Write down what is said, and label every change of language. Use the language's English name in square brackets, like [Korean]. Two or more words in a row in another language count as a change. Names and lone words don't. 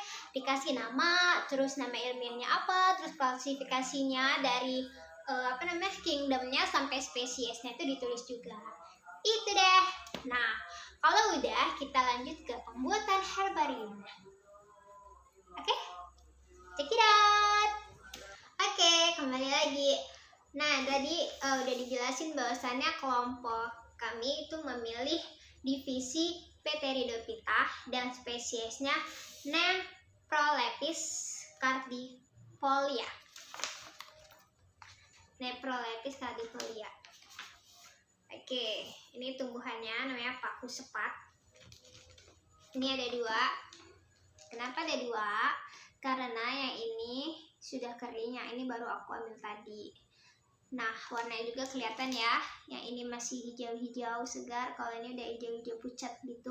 [Indonesian] Dikasih nama, terus nama ilmiahnya apa, terus klasifikasinya dari kingdomnya sampai spesiesnya itu ditulis juga. Itu deh. Nah, kalau udah, kita lanjut ke pembuatan herbarium. Oke? [English] Check it out. [Indonesian] Oke, kembali lagi. Nah, tadi udah dijelasin bahwasannya kelompok kami itu memilih divisi Pteridophyta dan spesiesnya Nephrolepis caudiflora. Nephrolepis caudiflora. Oke, ini tumbuhannya namanya paku sepat. Ini ada dua. Kenapa ada dua? Karena yang ini sudah kering, yang ini baru aku ambil tadi. Nah, warnanya juga kelihatan ya. Yang ini masih hijau-hijau segar, kalau ini udah hijau-hijau pucat gitu.